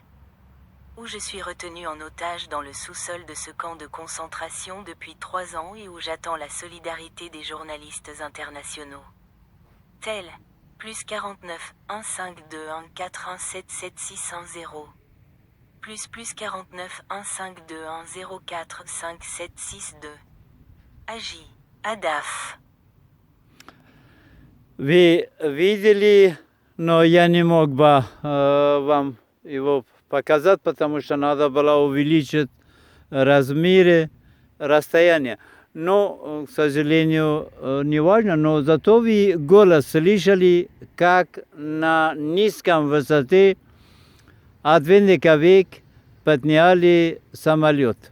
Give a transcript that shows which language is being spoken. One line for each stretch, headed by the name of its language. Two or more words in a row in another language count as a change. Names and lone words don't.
French: Où je suis retenu en otage dans le sous-sol de ce camp de concentration depuis 3 ans et où j'attends la solidarité des journalistes internationaux. Tel, plus 49, 15214177610. Plus 49 15210457662. Agi. Adaf.
Russian: Вы видели, но я не мог бы вам его показать, потому что надо было увеличить размеры, расстояние. Но, к сожалению, не важно, но зато вы голос слышали, как на низком высоте от Винниковик подняли самолет.